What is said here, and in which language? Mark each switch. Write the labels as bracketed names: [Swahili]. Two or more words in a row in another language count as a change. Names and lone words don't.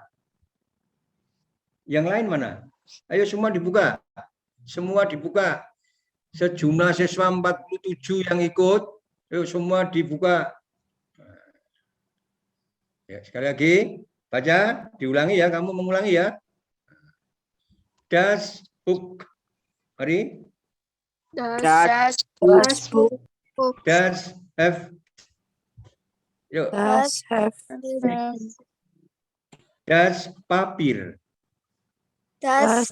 [Indonesian] Yang lain mana? Ayo semua dibuka. Semua dibuka. Sejumlah siswa 47 yang ikut. Ayo semua dibuka. Ya, sekali lagi, baca, diulangi ya, kamu mengulangi ya. [German] Das Buch. Mari. Das Buch. Das Heft. Yuk. Das Heft. Das Papier. Das